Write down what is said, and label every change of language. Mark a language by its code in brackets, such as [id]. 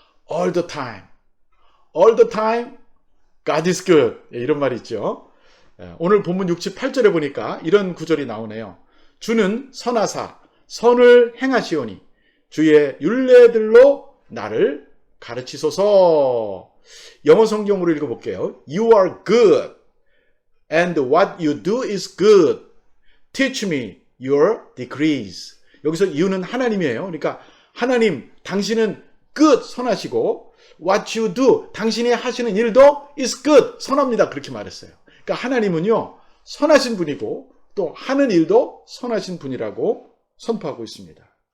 [en] all the time. all the time, God is good. [ko] 이런 말이 있죠. 오늘 본문 68절에 보니까 이런 구절이 나오네요. 주는 선하사 선을 행하시오니 주의 율례들로 나를 가르치소서. 영어 성경으로 읽어볼게요. [en] You are good and what you do is good. Teach me your decrees. [ko] 여기서 you는 하나님이에요. 그러니까 하나님, 당신은 good, 선하시고 [en] what you do, [ko] 당신이 하시는 일도 [en] is good, [ko] 선합니다. 그렇게 말했어요. 그러니까 하나님은요, 선하신 분이고 또 하는 일도 선하신 분이라고 선포하고 있습니다.